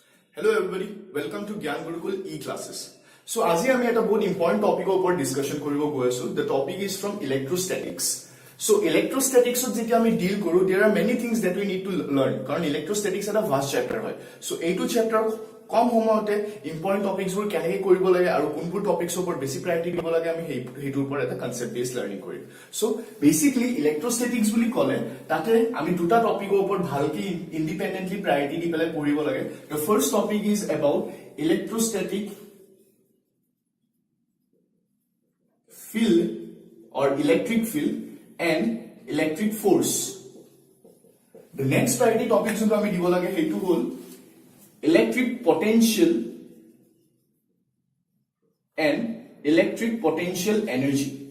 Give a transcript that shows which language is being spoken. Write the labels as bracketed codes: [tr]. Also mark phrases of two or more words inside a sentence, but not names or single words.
[en] Hello everybody, welcome to Gyan Gurukul e-classes. [as] So আজি আমি এটা বহুত [en] important topic [as] ওপৰত discussion কৰিব গৈ আছো. [en] The topic is from electrostatics. So electrostatics [as] ত যেতিয়া আমি deal কৰো, [en] there are many things that we need to learn. [as] কাৰণ electrostatics এটা [en] vast chapter [as] হয়. So এইটো chapter কম সময়তে [en] important topics [as] বোৰ কেনেকৈ কৰিব লাগে আৰু কোনবোৰ topics ওপৰত বেছি priority দিব লাগে আমি হেইটোৰ ওপৰত এটা [en] concept based learning [as] কৰিম. So basically electrostatics বুলি ক'লে তাতে আমি দুটা টপিকৰ ওপৰত ভালকৈ independently priority দি পেলাই পঢ়িব লাগে. [en] The first topic is about electrostatic field or electric field and electric force. The next priority topic [as] যি আমি দিব লাগে হেইটো হ'ল [en] electric potential and electric potential energy.